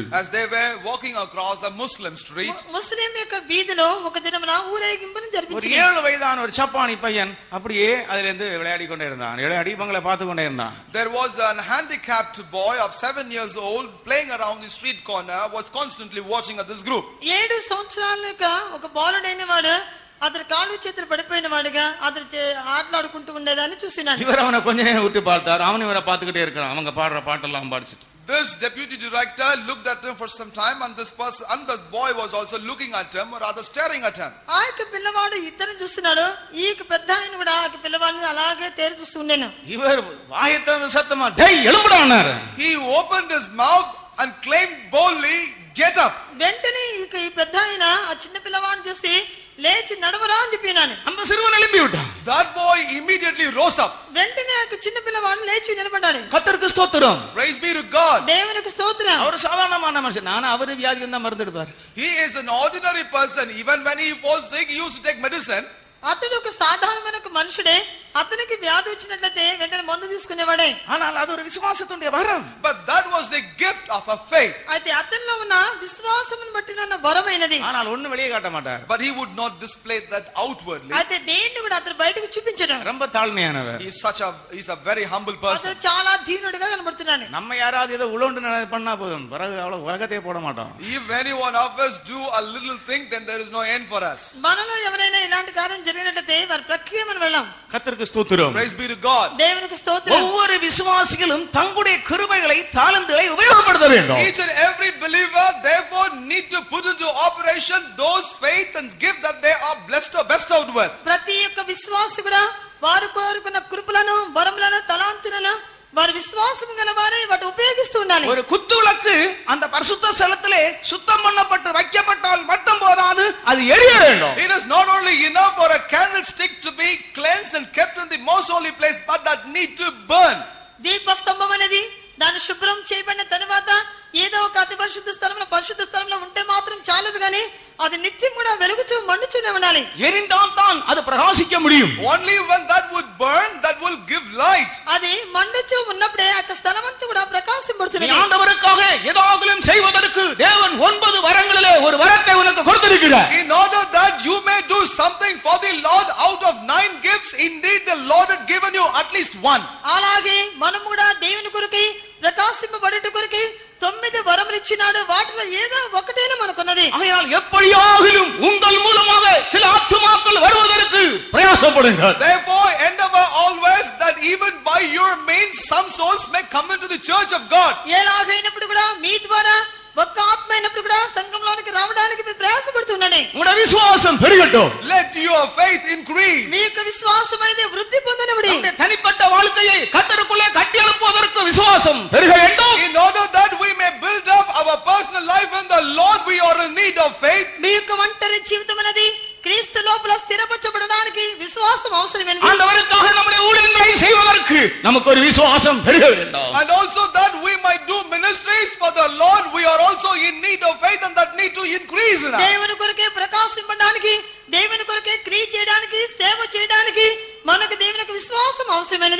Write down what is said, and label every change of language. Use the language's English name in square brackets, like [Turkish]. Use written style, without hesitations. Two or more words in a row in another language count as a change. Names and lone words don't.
[English] As they were walking across a Muslim street, [Telugu] ముస్లిం యొక్క వీధిలో ఒక దినమున ఊరేగింపును [Tamil] ஒரு [Telugu] జరిపించారు. [Tamil] 7 వయதான ஒரு சப்பானி பையன் அப்படியே அதிலிருந்து விளையாடி கொண்டே இருந்தான். விளையாடி இவங்களை பார்த்து கொண்டே இருந்தான். [English] there was an handicapped boy of 7 years old playing around the street corner, was constantly watching at this group. [Telugu] 7 సంవత్సరాలుగా ఒక బాలుడైన వాడు అతని కాళ్ళు చేతులు పడిపోయిన వాడుగా అతను ఆటలాడుకుంటూ ఉండేదాన్ని చూసినాడు. [Tamil] இவர் அவனை கொஞ்ச நேரம் விட்டு பார்த்தார். அவன் இவரை பார்த்துக்கிட்டே இருக்கிறான். அவங்க பாடுற பாட்டெல்லாம் பாடிச்சிட்டு. [English] This deputy director looked at him for some time, and this boy was also looking at him, or rather staring at him. [Telugu] ఆ యొక్క పిల్లవాడు ఇద్దరిని చూస్తున్నాడు. ఈ పెద్ద ఆయన కూడా ఆ పిల్లవాడిని అలాగే తేరి చూస్తూ ఉండేను. [Tamil] இவர் வாயை திறந்து சத்தமா டேய் எழும்புடா அன்னாரு. [English] He opened his mouth and claimed boldly, get up. [Telugu] వెంటనే ఈ పెద్ద ఆయన ఆ చిన్న పిల్లవాడిని చూసి లేచి నడవరా అని చెప్పినాను. [Tamil] அந்த சிறுவன் எழும்பி விட்டான். [English] That boy immediately rose up. [Telugu] వెంటనే ఆ చిన్న పిల్లవాడు లేచి నిలబడ్డాడు. [Tamil] கர்த்தருக்கு ஸ்தோத்திரம். [English] Praise be to God. [Telugu] దేవునికి స్తోత్రం. [Tamil] அவர் சாதாரணமான மனுஷன். நான் அவரு வியாதி வந்தா மருந்து எடுப்பார். [English] He is an ordinary person. Even when he falls sick, he used to take medicine. [Telugu] అతడు ఒక సాధారణమైన ఒక మనుషుడే. అతనికి వ్యాధి వచ్చినట్లయితే వెంటనే మందు తీసుకునేవాడే. [Tamil] ஆனால் அது ஒரு விசுவாசத்துடைய வரம். [English] But that was the gift of a faith. [Telugu] అయితే అతనిలో ఉన్న విశ్వాసమును బట్టి ఉన్న వరమైనది. [Tamil] ஆனால் ஒண்ணு வெளியே காட்ட மாட்டார். [English] But he would not display that outwardly. [Telugu] అయితే దేన్ని కూడా అతను బయటకు చూపించడు. [Tamil] ரொம்ப தாழ்மையானவர். [English] He's a very humble person. [Telugu] అతను చాలా దీనుడిగా కనబడుతున్నాడు. [Tamil] நம்ம யாராவது ஏதோ உழண்டு பண்ணா போதும், பிறகு அவ்வளவு உலகத்தையே போட மாட்டோம். [English] If any one of us do a little thing, then there is no end for us. [Telugu] మనలో ఎవరైనా ఇలాంటి కార్యం జరిగినట్లయితే వారి ప్రక్రియ మనం వెళ్ళాం. [Tamil] கர்த்தருக்கு ஸ்தோத்திரம். [English] Praise be to God. [Telugu] దేవునికి స్తోత్రం. [Tamil] ஒவ்வொரு விசுவாசிகளும் தங்களுடைய கிருபைகளை தாளந்துகளை உபயோகப்படுத்த வேண்டும். [English] Each and every believer therefore need to put into operation those faith and gift that they are blessed or bestowed with. [Telugu] ప్రతి ఒక్క విశ్వాసి కూడా వారు కోరుకున్న కృపలను వరములను తలాంతులను వారి విశ్వాసం గల వారే వాటి ఉపయోగిస్తూ ఉండాలి. [Tamil] ஒரு குத்து விளக்கு அந்த பரிசுத்த ஸ்தலத்திலே சுத்தம் பண்ணப்பட்டு வைக்கப்பட்டால் மட்டும் போதாது, அது எரிய வேண்டும். [English] It is not only enough for a candlestick to be cleansed and kept in the most holy place, but that need to burn. [Telugu] దీపస్తంభం అనేది దాన్ని శుభ్రం చేయబడిన తర్వాత ఏదో ఒక అతి పరిశుద్ధ స్థలంలో ఉంటే మాత్రం చాలదు గాని అది నిత్యం కూడా వెలుగుచూ మండుచూనే ఉండాలి. [Tamil] எரிந்தால் தான் அது பிரகாசிக்க முடியும். [English] Only when that would burn, that will give light. [Telugu] అది మండుచూ ఉన్నప్పుడే ఆ స్థలమంతా కూడా ప్రకాశింపడుతుంది. [Tamil] ஆண்டவருக்காக ஏதாகிலும் செய்வதற்கு தேவன் 9 வரங்களிலே ஒரு வரத்தை உனக்கு கொடுத்திருக்கிறார். [English] In order that you may do something for the Lord, out of 9 gifts, indeed the Lord had given you at least 1. [Telugu] అలాగే మనం కూడా దేవుని కొరకై ప్రకాశింపబడుట కొరకై 9 వరములు ఇచ్చినాడు. వాటిలో ఏదో ఒకటేనా మనకున్నది. [Tamil] ஆகையால் எப்படியாகிலும் உங்கள் மூலமாக சில ஆத்துமாக்கள் வருவதற்கு பிரயாசப்படுங்கள். [English] Therefore endeavor always that even by your means some souls may come into the church of God. [Telugu] ఎలాగైనప్పుడు కూడా మీ ద్వారా ఒక్క ఆత్మ అయినప్పుడు కూడా సంఘంలోనికి రావడానికి మీరు ప్రయాసపడుతున్నాడు. [Tamil] உங்களுடைய விசுவாசம் பெருகட்டும். [English] Let your faith increase. [Telugu] మీ యొక్క విశ్వాసం అనేది వృద్ధి పొందనివ్వండి. [Tamil] நம்முடைய தனிப்பட்ட வாழ்க்கையை கர்த்தருக்குள்ளே கட்டி எழுப்புவதற்கு விசுவாசம் பெருக வேண்டும். [English] In order that we may build up our personal life in the Lord, we are in need of faith. [Telugu] మీ యొక్క ఒంటరి జీవితం అనేది క్రీస్తు లోపల స్థిరపరచబడడానికి విశ్వాసం అవసరమైనది. [Tamil] ஆண்டவருக்காக நம்முடைய ஊழியங்களை செய்வதற்கு நமக்கு ஒரு விசுவாசம் பெருக வேண்டும். [English] And also that we might do ministries for the Lord, we are also in need of faith, and that need to increase in us. [Telugu] దేవుని కొరకే ప్రకాశింపడానికి, దేవుని కొరకే క్రియ చేయడానికి, సేవ చేయడానికి మనకు దేవుని యొక్క విశ్వాసం అవసరమైనది.